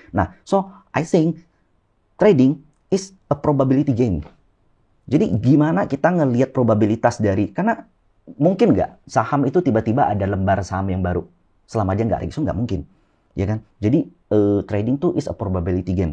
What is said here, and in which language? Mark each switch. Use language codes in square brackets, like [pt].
[en] Nah, so I think trading is a probability game. [id] Jadi gimana kita ngelihat probabilitas dari, karena mungkin nggak saham itu tiba-tiba ada lembar saham yang baru. Selama dia nggak register nggak mungkin. Ya kan? [en] Jadi trading tuh is a probability game.